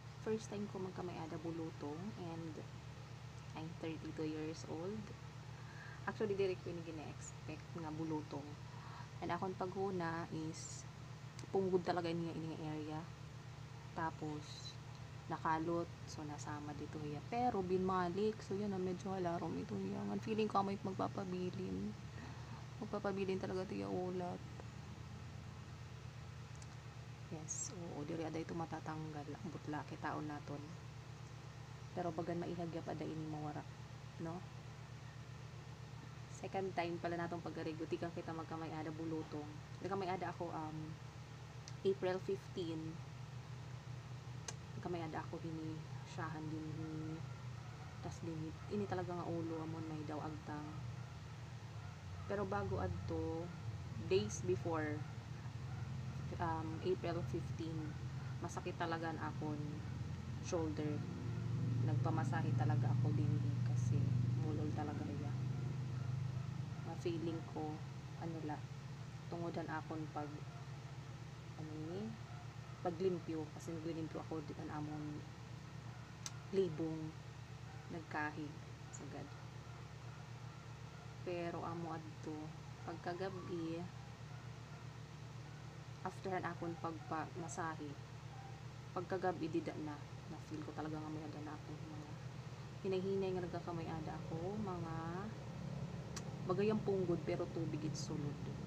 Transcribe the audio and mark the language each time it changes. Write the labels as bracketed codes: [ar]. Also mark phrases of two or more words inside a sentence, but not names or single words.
[en] first time [war] ko magkamayada bulutong [en] and I'm 32 years old. [war] Actually, diri ko yung gina-expect nga bulutong. And akong paghuna is punggod talaga niya ini area. Tapos nakalot, so nasama dito hiya. Pero binmalik, so yun na medyo halarom ito hiya. Ang feeling ko may magpapabilin. Magpapabilin talaga ito yung ulat. Yes, oo, diri ada ito matatanggal ang butla kay taon naton. Pero bagan maihagya pa da ini mawara, no? Second time pala natong pagarigo, di kang kita magkamay-ada bulutong. Nagkamay-ada ako April 15. Nagkamay-ada ako hini siyahan din hini. Tas din ini talaga nga ulo amon may daw agtang. Pero bago adto, [en] days before April 15, [war] masakit talaga ang akon shoulder. Nagpamasahe talaga ako din kasi mulol talaga iya. Feeling ko ano la tungodan akon paglimpyo kasi naglimpyo ako di an amon libong nagkahig sagad. Pero amo adto pagkagabi after akon pagpamasahe pagkagabi dida na feel ko talaga nga may ada na ako mga hinay-hinay nga nagkakamay-ada ako mga bagayang punggod pero tubig it sulod.